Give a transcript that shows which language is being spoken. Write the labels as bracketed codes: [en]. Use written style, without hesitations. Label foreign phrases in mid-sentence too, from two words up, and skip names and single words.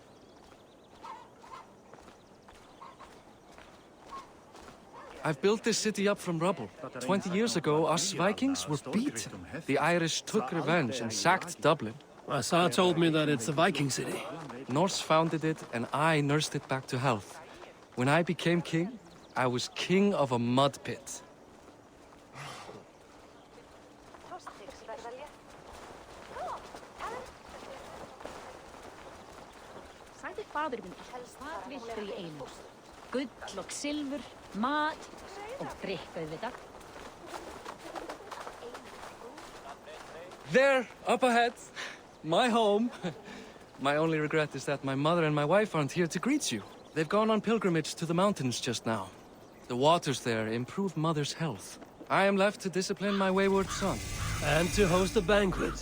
[en] I've built this city up from rubble. 20 years ago, us Vikings were beaten. The Irish took revenge and sacked Dublin. Assar told me that it's a Viking city. Norse founded it, and I nursed it back to health. When I became king, I was king of a mud pit. [is] Sagði fadir minn, hvað viltu í einu? Gull og silfur, mat og drykk auðvitað. [en] There, up ahead. My home. My only regret is that my mother and my wife aren't here to greet you. They've gone on pilgrimage to the mountains just now. The waters there improve Mother's health. I am left to discipline my wayward son. And to host a banquet.